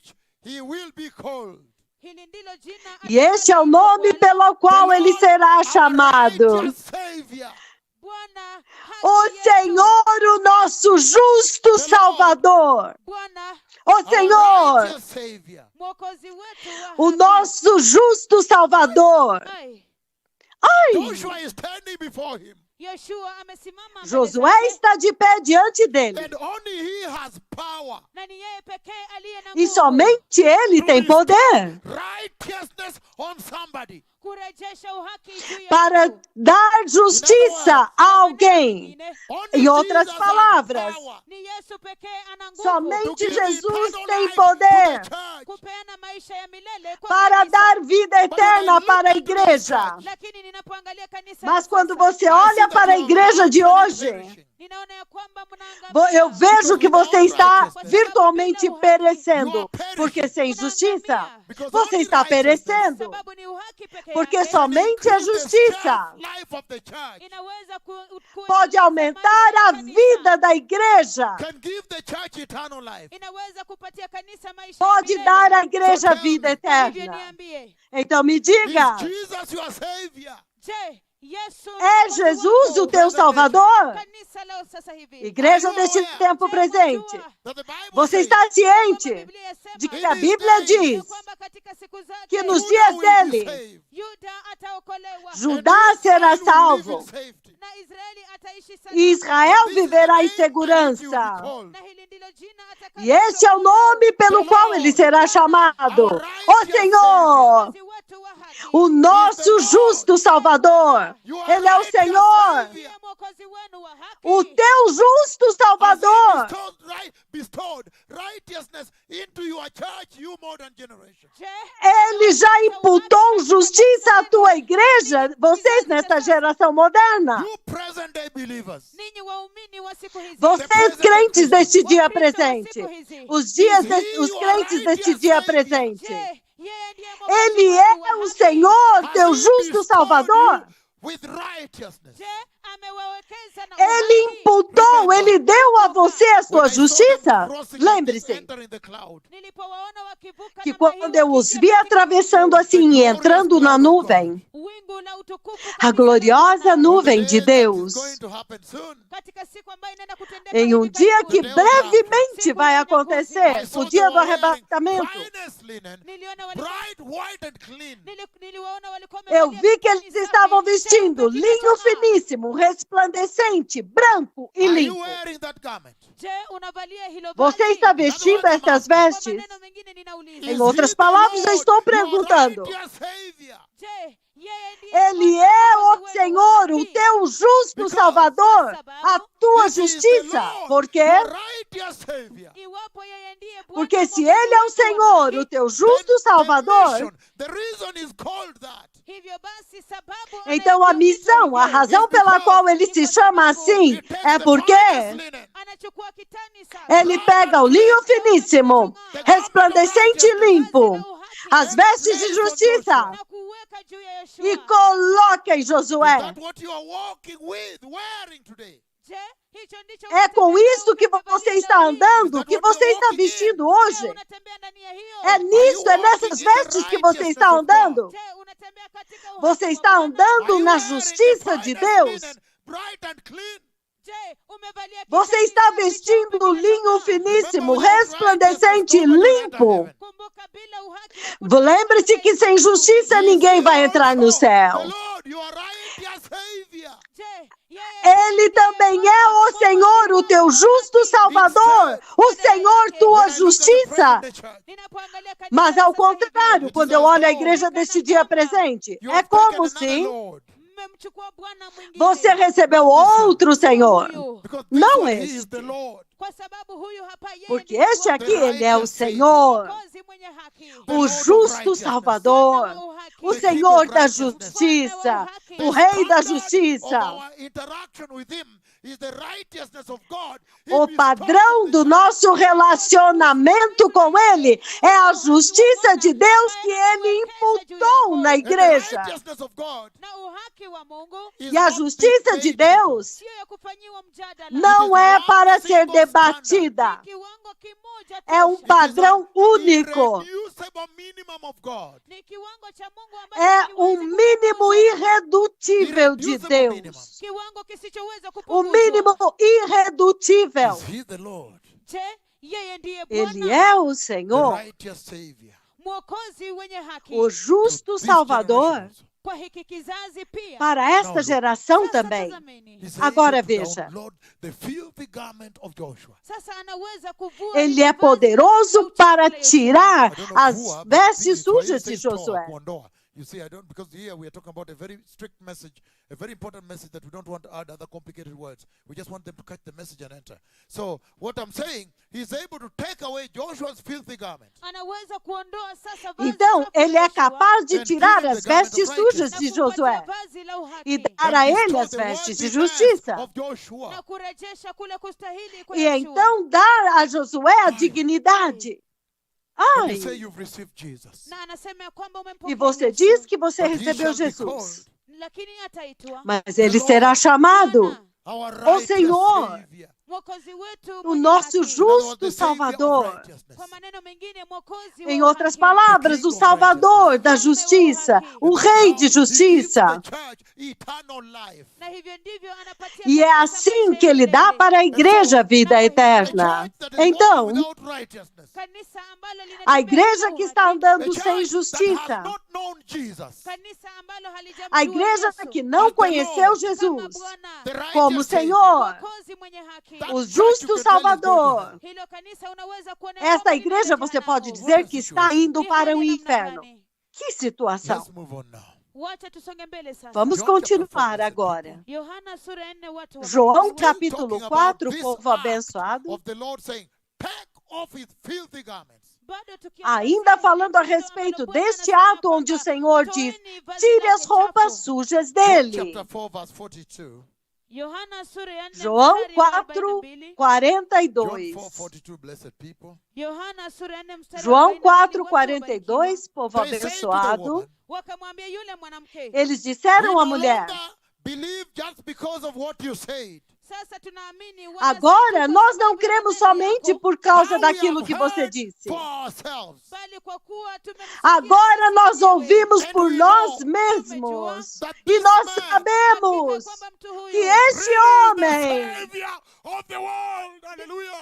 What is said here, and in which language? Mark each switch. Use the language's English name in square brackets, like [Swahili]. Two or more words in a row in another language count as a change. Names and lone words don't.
[Portuguese] E este é o nome pelo qual ele será chamado. O Senhor, o nosso justo Salvador. O Senhor, o nosso justo Salvador. Ai! [English] Joshua is standing before him. [Swahili] Yoshua amesimama mbele [Portuguese] Josué [Swahili] zake, [Portuguese] está de pé diante dele. [English] And only he has power [Swahili] na ni yeye pekee aliye na [Portuguese] E [Swahili] nguvu [Portuguese] somente ele tem poder [English] righteousness on somebody. [Swahili] kurejesha uhaki juu ya [Portuguese] para [Swahili] mtu. [Portuguese] dar justiça a alguém. [English] Only [Portuguese] Em outras [English] Jesus [Portuguese] palavras, [English] has power [Swahili] Ni Yesu pekee ana nguvu [English] to [Portuguese] somente [English] give [Portuguese] Jesus [English] eternal [Portuguese] tem [English] life to the [Portuguese] poder [English] church. [Swahili] kupeana maisha ya milele kwa [Portuguese] para [Swahili] kanisa. [Portuguese] dar vida eterna para a igreja. [Swahili] Lakini ninapoangalia kanisa [Portuguese] Mas [Swahili] la [Portuguese] quando [Swahili] sasa, [Portuguese] você olha para a igreja de hoje, [Swahili] ninaona ya kwamba mnaangamia. [Portuguese] eu vejo que você está virtualmente perecendo. Porque sem justiça, você está perecendo. [Swahili] Sababu ni uhaki pekee [Portuguese] Porque [Swahili] yake [Portuguese] somente a justiça [English] Life of the church [Swahili] inaweza [Portuguese] pode aumentar a vida da igreja. [English] can give the church eternal life. [Swahili] inaweza kupatia kanisa maisha [Portuguese] Pode [Swahili] ya milele. [Portuguese] dar à igreja vida [Swahili] Hivyo [Portuguese] eterna. [Swahili] niambie, [Portuguese] Então me diga, [English] Is Jesus your savior? [Swahili] je, Yesu ni [Portuguese] é [Swahili] mwokozi [Portuguese] Jesus [Swahili] wako? [Portuguese] o teu Salvador? [Swahili] Kanisa leo sasa hivi. [Portuguese] Igreja deste tempo presente, [English] That the Bible [Portuguese] você [English] says, [Portuguese] está ciente [Swahili] Biblia yasema [Portuguese] de que a Bíblia [Swahili] ya [Portuguese] diz [Swahili] kwamba katika siku zake [Portuguese] que nos [English] Judah [Portuguese] dias [English] will be [Portuguese] dele, [English] saved, [Swahili] Yuda ataokolewa [Portuguese] Judá será [English] and Israel will live [Portuguese] salvo [English] in safety. [Swahili] na Israeli ataishi salama. [Portuguese] e Israel [English] This is the [Portuguese] viverá em [English] name by which you will be [Portuguese] segurança. [English] called. [Swahili] Na hili ndilo jina [Portuguese] E este é o nome pelo qual ele será chamado: o Senhor, [Swahili] Mwokozi wetu wa haki. [Portuguese] o nosso justo Salvador. [English] You are [Portuguese] Ele é o [English] right, your [Portuguese] Senhor, [English] savior. [Swahili] Ndiye mwokozi wenu wa haki. [Portuguese] o teu justo [English] Has he [Portuguese] Salvador. [English] bestowed righteousness into your church, you modern generation. [Swahili] Je, [Portuguese] Ele já imputou justiça à tua igreja, vocês nesta geração moderna. [English] You present day believers. [Swahili] ninyi waumini wa siku hizi, [Portuguese] Vocês crentes deste dia [Swahili] Wakristo wa [Portuguese] presente. [Swahili] siku hizi, [Portuguese] Os crentes deste dia presente. [Swahili] je, yeye ndiye mwokozi [Portuguese] Ele [Swahili] wenu [Portuguese] é [Swahili] wa [Portuguese] o [Swahili] haki. [Portuguese] Senhor, [English] Has [Portuguese] teu [English] he [Portuguese] justo [English] bestowed [Portuguese] Salvador. [English] you with righteousness? [Swahili] Je, amewawekeza na [Portuguese] Ele [Swahili] uhaki. [Portuguese] imputou, ele deu a você a [English] When [Portuguese] sua [English] I saw them [Portuguese] justiça. [English] crossing like this, [Portuguese] Lembre-se [English] entering the cloud, [Swahili] Nilipowaona wakivuka [Portuguese] que [Swahili] namna [Portuguese] quando [Swahili] hiyo [Portuguese] eu os [Swahili] wakiingia [Portuguese] vi [Swahili] katika [Portuguese] atravessando assim e entrando na nuvem, [Swahili] wingu la utukufu [Portuguese] a [Swahili] kabisa [Portuguese] gloriosa [Swahili] na [English] on the [Portuguese] nuvem [English] day [Portuguese] de [English] that is [Portuguese] Deus, [English] going to happen soon, [Swahili] katika siku ambayo inaenda kutendeka [Portuguese] em um [Swahili] hivi [Portuguese] dia [Swahili] karibuni. [Portuguese] que brevemente vai [English] I [Portuguese] acontecer, [English] saw [Portuguese] o dia [English] them [Portuguese] do [English] wearing [Portuguese] arrebatamento. [English] finest linen, [Swahili] Niliona walikuwa [English] bright, white and clean. [Swahili] niliwaona walikuwa [Portuguese] Eu [Swahili] wamevalia [Portuguese] vi que [Swahili] kitani [Portuguese] eles [Swahili] safi, [Portuguese] estavam [Swahili] cheupe [Portuguese] vestindo linho [Swahili] kinachong'aa. [Portuguese] finíssimo, resplandecente, branco e [English] Are you [Portuguese] limpo. [English] wearing that garment? [Swahili] Je, unavalia hilo [Portuguese] Você [Swahili] vazi? [Portuguese] está vestindo estas [Swahili] Kwa [Portuguese] vestes? [Swahili] maneno mengine ninauliza, [Portuguese] Em [English] Is [Portuguese] outras [English] he the [Portuguese] palavras, eu [English] Lord, [Portuguese] estou [English] your [Portuguese] perguntando. [English] righteous Savior? [Swahili] je, yeye ndiye [Portuguese] Ele [Swahili] mwokozi [Portuguese] é [Swahili] wenu [Portuguese] o [Swahili] wa [Portuguese] Senhor, o [Swahili] haki? [Portuguese] teu justo Salvador, a tua [English] This is the [Portuguese] justiça. [English] Lord, [Portuguese] Por quê? [English] your righteous Savior. [Swahili] Iwapo yeye ndiye Bwana [Portuguese] Porque se [Swahili] mwokozi [Portuguese] Ele é o [Swahili] wetu wa [Portuguese] Senhor, [Swahili] haki, [Portuguese] o teu justo [English] The [Portuguese] Salvador, [English] mission, the reason is called that. [Swahili] hivyo basi sababu [Portuguese] então a [Swahili] anayeitwa [Portuguese] missão, a [Swahili] hivyo, [Portuguese] razão pela qual ele se chama assim, [English] He takes [Portuguese] é [English] the [Portuguese] porque [English] finest linen, [Swahili] anachukua kitani safi, [Portuguese] ele pega o linho finíssimo, resplandecente e limpo, as vestes de justiça, [Swahili] na kuweka juu ya Yoshua. [Portuguese] e coloca em [English] is [Portuguese] Josué. [English] that what you are walking with, wearing today? [Swahili] Je, hicho ndicho [Portuguese] É com [Swahili] unatembea [Portuguese] isto que [Swahili] umevalia [Portuguese] você [Swahili] leo [Portuguese] está [Swahili] hii? [Portuguese] andando, que você está vestindo [Swahili] Je, [Portuguese] hoje. [Swahili] unatembea ndani ya hiyo? [Portuguese] É nisso, é nessas vestes que você está andando. [Swahili] Je, unatembea katika uhaki [Portuguese] Você [Swahili] wa [Portuguese] está [Swahili] Bwana? [Portuguese] andando [English] Are you [Portuguese] na [English] wearing the [Portuguese] justiça de [English] finest [Portuguese] Deus. [English] linen, bright and clean? [Swahili] Je, umevalia [Portuguese] Você [Swahili] kitani [Portuguese] está [Swahili] safi, [Portuguese] vestindo [Swahili] cheupe [Portuguese] linho [Swahili] kinachong'aa? [Portuguese] finíssimo, [English] Remember, without [Portuguese] resplandecente e [English] righteousness, nobody will enter [Portuguese] limpo. [English] heaven. [Swahili] Kumbuka, bila uhaki hakuna [Portuguese] Lembre-se que sem justiça [English] Is [Portuguese] ninguém [English] he [Portuguese] vai entrar no [English] also [Portuguese] céu. [English] the Lord, your righteous Savior? [Swahili] Je, yeye [Portuguese] Ele também é o Senhor, o teu justo Salvador, o Senhor, tua [English] When I look at the [Portuguese] justiça. [English] present church, [Swahili] Ninapoangalia kanisa [Portuguese] Mas ao [Swahili] sasa hivi, [Portuguese] contrário, quando eu olho a igreja deste dia presente, [English] you [Portuguese] é [English] have taken [Portuguese] como [English] another [Portuguese] se [English] Lord, [Swahili] mmemchukua Bwana mwingine. [Portuguese] você recebeu outro Senhor. [Swahili] Huyu. [English] because this [Portuguese] Não [English] one, he is [Portuguese] este. [English] the Lord. [Swahili] Kwa sababu huyu hapa yeye [Portuguese] Porque [Swahili] ndiye [Portuguese] este [Swahili] Bwana, [Portuguese] aqui, ele é o Senhor, [Swahili] mwokozi mwenye haki, [Portuguese] o justo Salvador, o Senhor da justiça, o Rei da [English] Of [Portuguese] justiça. [English] our interaction with him is the righteousness of God. He [Portuguese] O [English] bestowed [Portuguese] padrão [English] on [Portuguese] do [English] the [Portuguese] nosso relacionamento com Ele é a justiça de Deus que Ele imputou na [English] And the [Portuguese] igreja. [English] righteousness of God [Swahili] na uhaki wa Mungu [English] is [Portuguese] E a [English] not [Portuguese] justiça de [English] debatable. [Portuguese] Deus [Swahili] sio ya kufanyiwa mjadala, [Portuguese] não é para ser debatida, [Swahili] ni kiwango kimoja [Portuguese] é [Swahili] tosha. [Portuguese] padrão único, [English] Irreducible minimum of God. [Swahili] Ni kiwango cha Mungu ambacho [Portuguese] é [Swahili] hakiwezi [Portuguese] mínimo [Swahili] kupunguzwa. [Portuguese] irredutível de [English] Irreducible minimum. [Portuguese] Deus. [Swahili] Kiwango kisichoweza [Portuguese] O [Swahili] kupunguzwa. [Portuguese] mínimo irredutível. [English] Is he the Lord, [Swahili] Je, yeye ndiye [Portuguese] Ele [Swahili] Bwana, [Portuguese] é o [English] the [Portuguese] Senhor, [English] righteous Savior? [Swahili] mwokozi wenye haki [Portuguese] o justo [English] To this [Portuguese] Salvador [English] generation [Swahili] kwa hiki kizazi pia. [Portuguese] para esta geração [Swahili] Sasa [Portuguese] também. [Swahili] tazameni. [English] He's [Portuguese] Agora [English] able to [Portuguese] veja. [English] download the filthy garment of Joshua. [Swahili] Sasa anaweza kuvua [Portuguese] Ele [Swahili] lile [Portuguese] é [Swahili] vazi [Portuguese] poderoso [Swahili] la uchafu [Portuguese] para [Swahili] la Yoshua. [Portuguese] tirar [English] I don't know [Portuguese] as [English] who are, but [Portuguese] vestes [English] please, [Portuguese] sujas de Josué. [Swahili] kuondoa. [English] You see, I don't, because here we are talking about a very strict message, a very important message that we don't want to add other complicated words. We just want them to catch the message and enter. So, what I'm saying, he's able to take away Joshua's filthy garment. [Swahili] Anaweza kuondoa sasa vazi [Portuguese] Então, [Swahili] chafu [Portuguese] ele [Swahili] la [Portuguese] é [Swahili] Yoshua [Portuguese] capaz de [English] And [Portuguese] tirar [English] give him [Portuguese] as [English] the garment [Portuguese] vestes [English] of [Portuguese] sujas [English] righteousness. [Portuguese] de [Swahili] na kumpatia [Portuguese] Josué [Swahili] vazi la [Portuguese] e [Swahili] uhaki [Portuguese] dar a [English] And [Portuguese] ele [English] restore [Portuguese] as [English] the [Portuguese] vestes de [English] worthy man [Portuguese] justiça. [English] of Joshua. [Swahili] na kurejesha kule kustahili kwa [Portuguese] E [Swahili] Yoshua. [Portuguese] então dar a Josué a dignidade. [English] And you say [Portuguese] Ai, [English] you've received Jesus. [Swahili] Na anasema ya kwamba [Portuguese] e [Swahili] umempokea [Portuguese] você [Swahili] Yesu, [Portuguese] diz que você [English] But he [Portuguese] recebeu [English] shall be [Portuguese] Jesus. [English] called [Swahili] lakini ataitwa [Portuguese] Mas ele será chamado [Swahili] Bwana, [English] our [Portuguese] Ô [English] righteous [Portuguese] Senhor, [English] Savior. [Swahili] mwokozi wetu [Portuguese] o [Swahili] mwenye [Portuguese] nosso [Swahili] haki. [English] In other words, [Portuguese] justo [English] the Savior of [Portuguese] Salvador. [English] righteousness. [Swahili] Kwa maneno mengine, mwokozi [Portuguese] Em [Swahili] wa [Portuguese] outras [Swahili] uhaki. [Portuguese] palavras, o Salvador da justiça, o Rei de justiça. [English] And now he gives the church eternal life. [Swahili] Na hivyo ndivyo anapatia [Portuguese] E é [Swahili] kanisa [Portuguese] assim [Swahili] maisha [Portuguese] que ele dá [Swahili] milele. [Portuguese] para a igreja a vida [English] A [Portuguese] eterna. [English] church that is [Portuguese] Então, [English] walking without righteousness. [Swahili] Kanisa ambalo linatembea [Portuguese] a igreja [Swahili] bila [Portuguese] que [Swahili] uhaki. [Portuguese] está [English] A [Portuguese] andando [English] church [Portuguese] sem [English] that has [Portuguese] justiça, [English] not known Jesus. [Swahili] Kanisa ambalo halijamjua [Portuguese] a igreja [Swahili] Yesu [Portuguese] que não [English] As the [Portuguese] conheceu [English] Lord. [Swahili] kama [Portuguese] Jesus [Swahili] Bwana, [English] The righteous [Portuguese] como [English] Savior. [Portuguese] Senhor, [Swahili] mwokozi mwenye haki. [English] That [Portuguese] o [English] church [Portuguese] justo [English] you can tell is going to [Portuguese] Salvador. [English] hell. [Swahili] Hilo kanisa unaweza kuona [Portuguese] Esta [Swahili] kwamba [Portuguese] igreja [Swahili] linaenda [Portuguese] você pode [Swahili] jehanamu. [Portuguese] dizer que está indo [Swahili] Ni [Portuguese] para [Swahili] hali [Portuguese] o [Swahili] ya namna [Portuguese] inferno. [Swahili] gani? [Portuguese] Que situação! [English] Let's move on now. [Swahili] Wacha tusonge mbele sasa. [Portuguese] Vamos [English] John chapter [Portuguese] continuar [English] 4, [Portuguese] agora. [Swahili] Yohana sura ya 4 watu wa [Portuguese] João [Swahili] Mungu. [Portuguese] capítulo [English] Talking about [Portuguese] 4, [English] this [Portuguese] povo [English] act [Portuguese] abençoado. [English] of the Lord saying, take off his filthy garments. [Swahili] Bado tukiangazia [Portuguese] Ainda falando a [Swahili] tendo [Portuguese] respeito [Swahili] ambalo Bwana [Portuguese] deste [Swahili] anasema [Portuguese] ato onde o [Swahili] kwamba, [Portuguese] Senhor diz: [Swahili] "Toeni vazi [Portuguese] tire [Swahili] lake [Portuguese] as roupas [Swahili] chafu." [Portuguese] sujas [English] John [Portuguese] dele. [English] chapter 4, verse 42. [Swahili] Yohana sura ya 4 [Portuguese] João [Swahili] mstari wa [Portuguese] 4, [Swahili] 42. [Portuguese] 42. [English] John 4:42, blessed people. [Swahili] Yohana sura ya 4 mstari wa [Portuguese] João [Swahili] 42, [Portuguese] 4, [Swahili] watu wabarikiwa. [Portuguese] 42, povo [English] They say to the [Portuguese] abençoado. [English] woman, [Swahili] Wakamwambia yule mwanamke, [Portuguese] Eles [English] we [Portuguese] disseram [English] no [Portuguese] à mulher: [English] longer believe just because of what you said. [Swahili] sasa tunaamini wala [Portuguese] agora [Swahili] si tu [Portuguese] nós [Swahili] kwa [Portuguese] não [Swahili] sababu ya [Portuguese] cremos [Swahili] maneno [Portuguese] somente [Swahili] yako, [Portuguese] por causa [English] Now we [Portuguese] daquilo [English] have [Portuguese] que você [English] heard [Portuguese] disse. [English] for ourselves [Swahili] bali kwa kuwa tumemsikia [Portuguese] Agora [Swahili] sisi [Portuguese] nós [Swahili] wenyewe. [Portuguese] ouvimos [English] And [Portuguese] por [English] we [Portuguese] nós [English] know [Portuguese] mesmos. [English] that [Portuguese] E [English] this [Portuguese] nós [English] man [Swahili] Hakika [Portuguese] sabemos [Swahili] kwamba mtu huyu [Portuguese] que este [English] really [Portuguese] homem [English] the Savior of the world. Hallelujah.